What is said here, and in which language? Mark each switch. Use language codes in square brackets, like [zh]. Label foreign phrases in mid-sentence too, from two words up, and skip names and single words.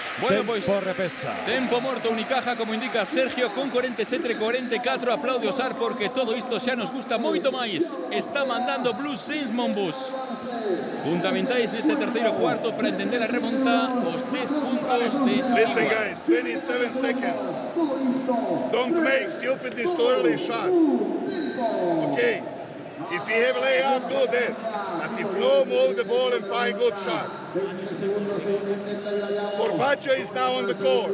[es] Bueno, pues [gl] tempo morto Unicaja, como indica Sergio, con 47-44. Aplaude Osar porque todo isto xa nos gusta moito máis. Está mandando Blue Saints Monbus. Fundamentais neste terceiro cuarto para entender a remonta os 10 puntos de [en] Listen guys, 27 seconds. Don't make stupid this early shot. Okay. If you have layup, do that. But if no, move the ball and find good shot. Corbacho is now on the court.